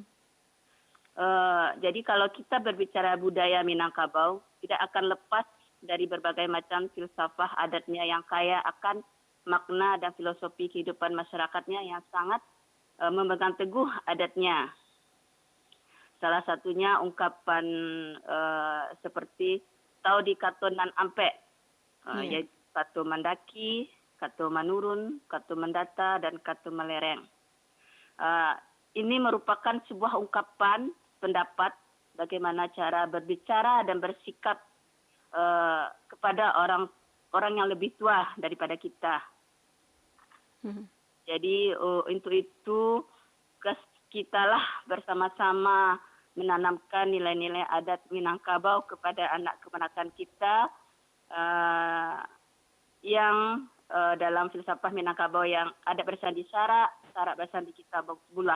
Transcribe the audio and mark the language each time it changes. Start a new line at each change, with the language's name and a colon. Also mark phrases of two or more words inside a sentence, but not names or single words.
Indonesian: Jadi kalau kita berbicara budaya Minangkabau, tidak akan lepas dari berbagai macam filsafah adatnya yang kaya akan makna dan filosofi kehidupan masyarakatnya yang sangat memegang teguh adatnya. Salah satunya ungkapan seperti
Minangkabau: tau di kato nan ampe,
Indonesian: yaitu
Minangkabau: kato mandaki, kato manurun, kato mendata, dan kato melereng.
Indonesian: Ini merupakan sebuah ungkapan pendapat bagaimana cara berbicara dan bersikap kepada orang yang lebih tua daripada kita. Mhm. Jadi untuk itu kitalah bersama-sama menanamkan nilai-nilai adat Minangkabau kepada anak keponakan kita yang dalam filsafah Minangkabau yang
Minangkabau: adat bersandi Sarak, Sarak bersandi kita Bulah.